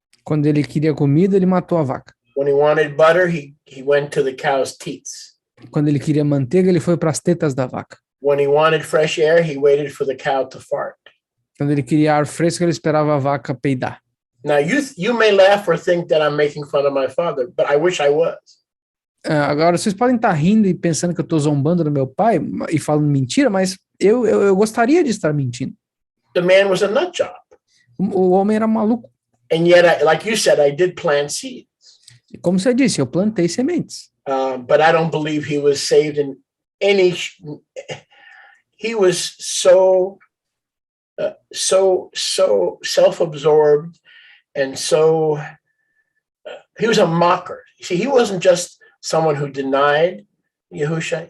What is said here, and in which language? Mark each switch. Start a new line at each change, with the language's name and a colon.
Portuguese: Quando ele queria comida, ele matou a vaca.
English: When he wanted butter, he went to the cow's teats.
Portuguese: Quando ele queria manteiga, ele foi para as tetas da vaca.
English: When he wanted fresh air, he waited for the cow to fart.
Portuguese: Quando ele queria ar fresco, ele esperava a vaca peidar.
English: Now you may laugh or think that I'm making fun of my father, but I wish I was.
Portuguese: Agora, vocês podem estar rindo e pensando que eu estou zombando do meu pai e falando mentira, mas eu gostaria de estar mentindo.
English: The man was a nut job.
Portuguese: O homem era maluco.
English: And yet, like you said, I did plant seeds.
Portuguese: E como você disse, eu plantei sementes.
English: But I don't believe he was saved in any. He was so self-absorbed and so he was a mocker. See, he wasn't just someone who denied Yahusha.